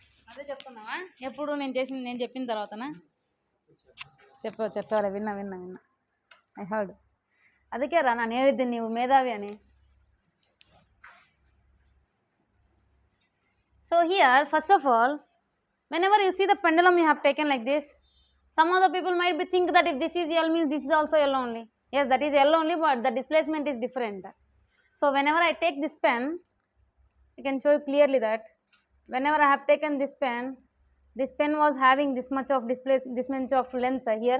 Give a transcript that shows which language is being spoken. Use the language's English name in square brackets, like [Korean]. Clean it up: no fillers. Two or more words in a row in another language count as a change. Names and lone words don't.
[Telugu] అదే చెప్తున్నావా ఎప్పుడు నేను చెప్పిన తర్వాతనా చెప్పాలి విన్నా [English] I heard [Kannada] ಅದಕ್ಕೆ ರಾ ನಾನು ಹೇಳಿದ್ದೀನಿ ನೀವು ಮೇಧಾವಿ [English] అని So here first of all whenever you see the pendulum you have taken like this, some of the people might be think that if this is L means this is also L only. Yes, that is L only, but the displacement is different. So whenever I take this pen, I can show you clearly that whenever I have taken this pen was having this much of this much of length here.